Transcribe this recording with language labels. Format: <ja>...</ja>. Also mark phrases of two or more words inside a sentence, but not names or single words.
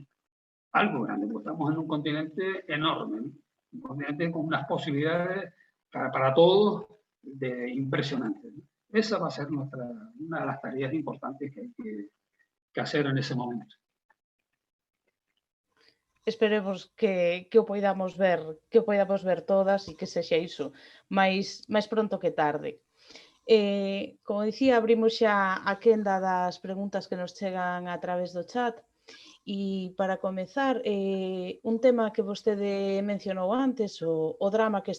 <es>Algo grande, porque estamos en un continente enorme, ¿no? Un continente con unas posibilidades para todos impresionantes, ¿no? Esa va a ser una de las tareas importantes que hay que hacer en ese momento.</es> <gl>Esperemos que o poidamos ver todas e que sexa iso máis pronto que tarde. Como dicía, abrimos xa a quenda das preguntas que nos chegan a través do chat. E para comezar, un tema que vostede mencionou antes, o drama que</gl>